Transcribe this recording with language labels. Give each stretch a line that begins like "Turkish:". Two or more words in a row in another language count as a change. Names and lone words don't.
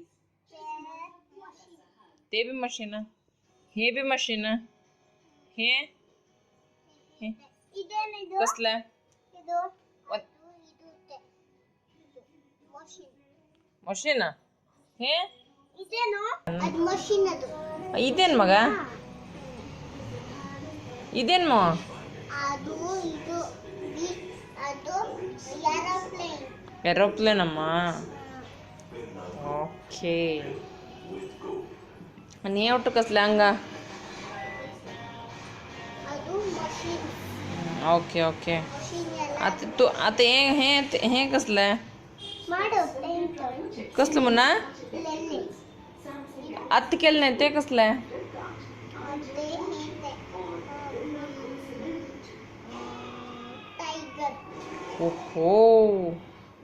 Marathi: ते बी मशीन हे बी मशीन हे कसले मशीन हे
Kannada: ಇದೇನ್ ಮಗ ಇದೇನ್ ಮೋ ಏರೋಪ್ಲೇನ್ ಅಮ್ಮ ಓಕೆ
Marathi: आणि हे कसले हंगा ओके ओके आता तू आता हे कसले कसलं म्हणा आत्ता केलं नाही ते कसलं ओहो